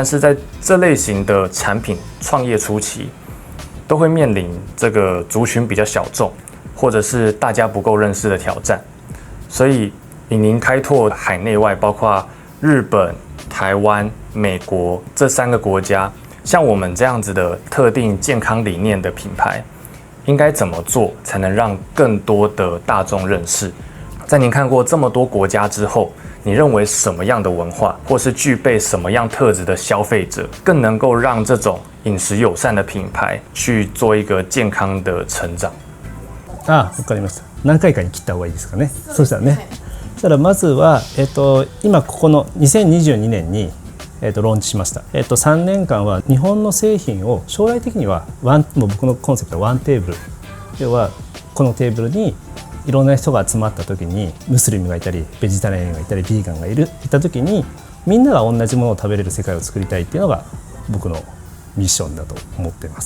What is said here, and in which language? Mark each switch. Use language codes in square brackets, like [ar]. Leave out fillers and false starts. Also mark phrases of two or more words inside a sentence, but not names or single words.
[zh] 是在这类型的产品创业初期，都会面临这个族群比较小众，或者是大家不够认识的挑战，所以以您开拓海内外，包括日本、台湾、美国这3个国家，像我们这样子的特定健康理念的品牌，应该怎么做才能让更多的大众认识？在您看过这么多国家之后，你认为什么样的文化，或是具备什么样特质的消费者，更能够让这种饮食友善的品牌去做一个健康的成長？ [ja] わかりました。何回かに切った方がいいですかね。そうしたらね。そしたらまずは、今ここの2022年に、ローンチしました。3年間は日本の製品を将来的にはもう僕のコンセプトはワンテーブル、要はこのテーブルにいろんな人が集まった時に、ムスリムがいたりベジタリアンがいたりビーガンがいた時に、みんなが同じものを食べれる世界を作りたいっていうのが僕のミッションだと思っています。